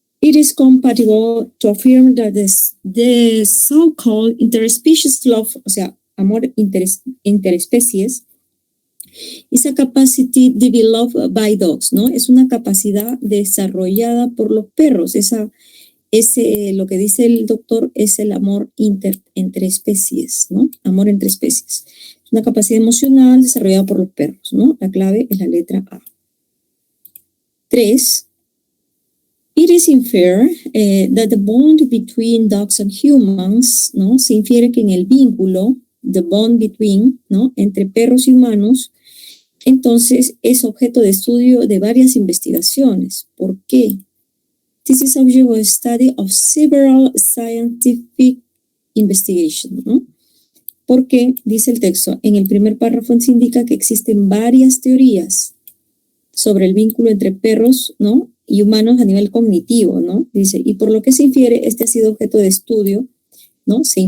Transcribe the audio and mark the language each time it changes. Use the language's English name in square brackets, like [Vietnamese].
[English] It is compatible to affirm that the so-called interspecies love, [Spanish] o sea, amor interesespecies, [English] is a capacity developed by dogs, [Spanish] ¿no? Es una capacidad desarrollada por los perros. Lo que dice el doctor es el amor entre especies, ¿no? Amor entre especies. Es una capacidad emocional desarrollada por los perros, ¿no? La clave es la letra A. 3. [English] It is inferred that the bond between dogs and humans, [Spanish] ¿no? Se infiere que en el vínculo, [English] the bond between, [Spanish] ¿no? Entre perros y humanos, entonces es objeto de estudio de varias investigaciones. ¿Por qué? [English] This is object of study of several scientific investigations, ¿no? [Spanish] Porque, dice el texto, en el primer párrafo se indica que existen varias teorías sobre el vínculo entre perros, ¿no? Y humanos a nivel cognitivo, ¿no? Dice, y por lo que se infiere, este ha sido objeto de estudio, ¿no?